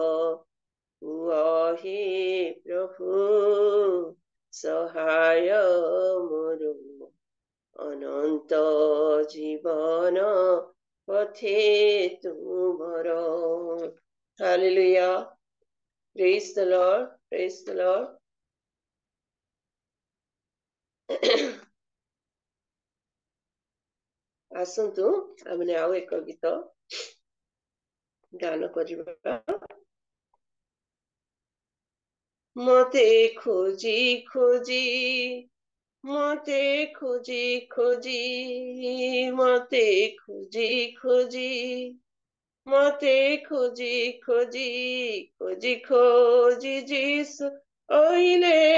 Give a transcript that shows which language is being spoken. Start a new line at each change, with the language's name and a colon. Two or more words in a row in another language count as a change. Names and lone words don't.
Odia: ହେ ପ୍ରଭୁ ସହାୟ ମୋର ଅନନ୍ତ ଜୀବନ ପଥେ ତୁମର ହାଲେଲୁୟା
English: praise the Lord praise the Lord
Odia: ଆସନ୍ତୁ ଆମେ ଆଉ ଏକ ଗୀତ ଗାନ କରିବା ମତେ ଖୋଜି ଖୋଜି ମତେ ଖୋଜି ଖୋଜି ମତେ ଖୋଜି ଖୋଜି ମତେ ଖୋଜି ଖୋଜି ଖୋଜି ଖୋଜି ଯୀଶୁ ଆଇଲେ